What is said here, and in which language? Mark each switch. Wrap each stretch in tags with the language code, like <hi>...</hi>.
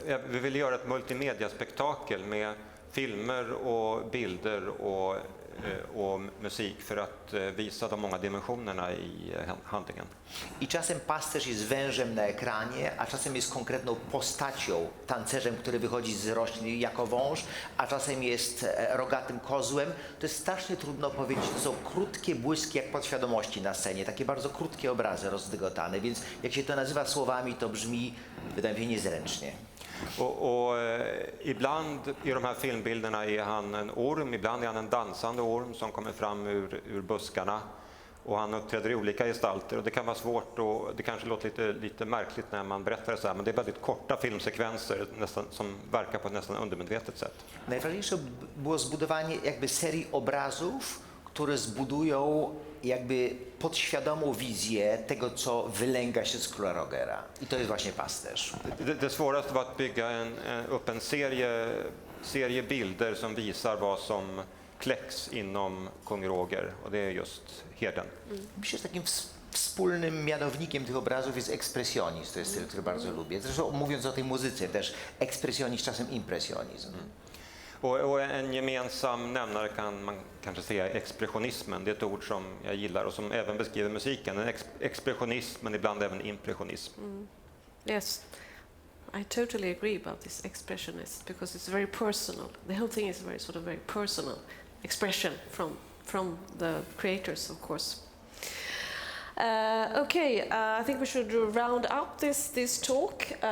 <sv>Vi vill göra ett multimediaspektakel med filmer och bilder och musik för att visa de många dimensionerna i handlingen.</sv> <pl>I czasem pasterz jest wężem na ekranie, a czasem jest konkretną postacią, tancerzem, który wychodzi z roślin jako wąż, a czasem jest rogatym kozłem. To jest strasznie trudno powiedzieć. To są krótkie błyski jak podświadomości na scenie, takie bardzo krótkie obrazy rozdygotane, więc jak się to nazywa słowami, to brzmi, wydaje mi się, niezręcznie.</pl> <sv>Och ibland i de här filmbilderna är han en orm, ibland är han en dansande orm som kommer fram ur buskarna. Och han uppträder i olika gestalter, och det kan vara svårt och det kanske låter lite märkligt när man berättar det så här, men det är väldigt korta filmsekvenser nästan, som verkar på ett nästan undermedvetet sätt.</sv> <pl>Najważniejsze było zbudowanie jakby serii obrazów, które zbudują jakby podświadomą wizję tego, co wylęga się z króla Rogera. I to jest właśnie pasterz.</pl> <sv>Det svåraste var att bygga upp en serie bilder som visar vad som kläcks inom kung Roger, och det är just herden.</sv> <pl>Myślę, że takim wspólnym mianownikiem tych obrazów jest ekspresjonizm. To jest styl, który bardzo lubię. Zresztą mówiąc o tej muzyce też, ekspresjonizm, czasem impresjonizm.</pl> <sv>Och en gemensam nämnare kan man kanske säga expressionismen. Det är ett ord som jag gillar och som även beskriver musiken. En expressionism, men ibland även impressionism.</sv> <en>Yes, I totally agree about this expressionist, because it's very personal. The whole thing is very personal expression from the creators, of course. I think we should round up this talk.</en>